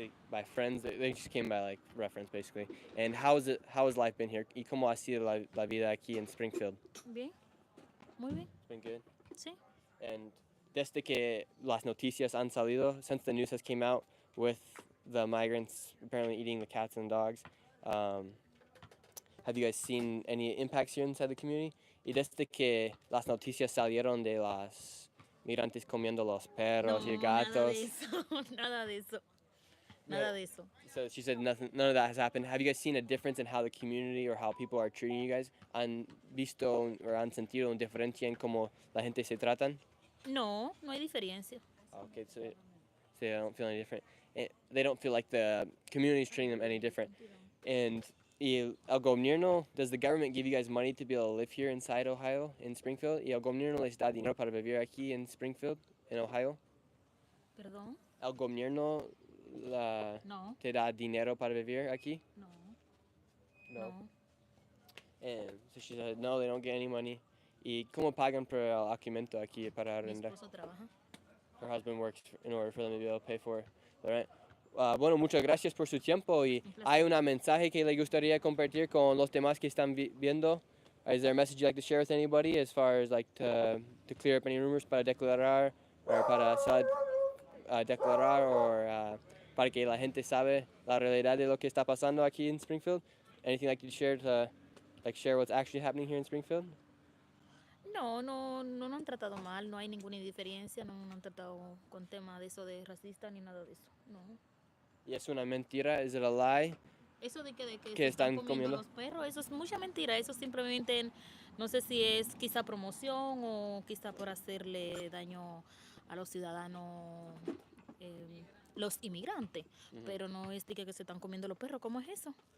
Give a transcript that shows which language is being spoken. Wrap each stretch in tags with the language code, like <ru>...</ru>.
<en>By friends, they just came by like reference basically. And how has life been here?</en> <es>¿Y cómo ha sido la vida aquí en Springfield? Bien. Muy bien.</es> <en>It's been good.</en> <es>Sí.</es> <en>And</en> <es>desde que las noticias han salido,</es> <en>since the news has came out with the migrants apparently eating the cats and dogs, have you guys seen any impacts here inside the community?</en> <es>Y desde que las noticias salieron de las migrantes comiendo los perros y gatos. Nada de eso. Nada de eso.</es> <en>So she said none of that has happened. Have you guys seen a difference in how the community or how people are treating you guys?</en> <es>¿Han visto or han sentido una diferencia en cómo la gente se tratan? No, no hay diferencia.</es> <en>Okay, so they don't feel any different. They don't feel like the community is treating them any different. And</en> <es>el gobierno,</es> <en>does the government give you guys money to be able to live here inside Ohio, in Springfield?</en> <es>¿Y el gobierno les da dinero para vivir aquí en Springfield,</es> <en>in Ohio?</en> <es>¿Perdón? ¿El gobierno No. te da dinero para vivir aquí? No. No.</es> <en>And so she said, no, they don't get any money.</en> <es>¿Y cómo pagan por el alquiler aquí para Mi arrendar? esposo trabaja.</es> <en>Her husband works in order for them to be able to pay for the rent.</en> <es>Bueno, muchas gracias por su tiempo. Y hay un mensaje que le gustaría compartir con los demás que están viendo.</es> <en>Is there a message you'd like to share with anybody as far as like to clear up any rumors</en> <es>para declarar or para declarar or para que la gente sabe la realidad de lo que está pasando aquí en Springfield?</es> <en>Anything like you share to share what's actually happening here in Springfield?</en> <es>No nos han tratado mal, no hay ninguna indiferencia, no nos han tratado con tema de eso de racista ni nada de eso, no. ¿Y es una mentira? ¿Es</es> <en>it a lie?</en> <es>Eso de que ¿Que se están están comiendo comiendo? los perros, eso es mucha mentira, eso simplemente, no sé si es quizá promoción o quizá por hacerle daño a los ciudadanos, los inmigrantes, pero no es de que se están comiendo los perros, ¿cómo es eso?</es>